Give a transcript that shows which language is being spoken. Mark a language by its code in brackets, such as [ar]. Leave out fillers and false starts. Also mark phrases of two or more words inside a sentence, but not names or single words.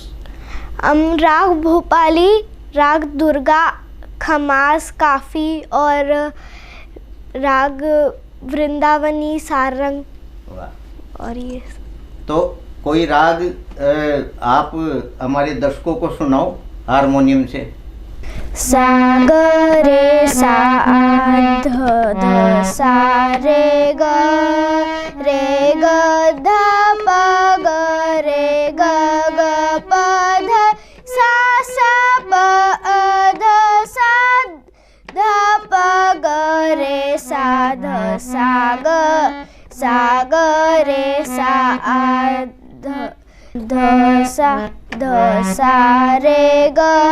[hi] राग भोपाली, राग दुर्गा, खमास, काफ़ी और राग वृंदावनी, सारंग और ये। तो कोई राग आप हमारे दर्शकों को सुनाओ हारमोनियम से। सा ग रे सा ध ध सा रे ग ध प ग रे ग ग प ध सा प ध सा ध प ग रे सा ध सा ग रे सा ध ध सा रे ग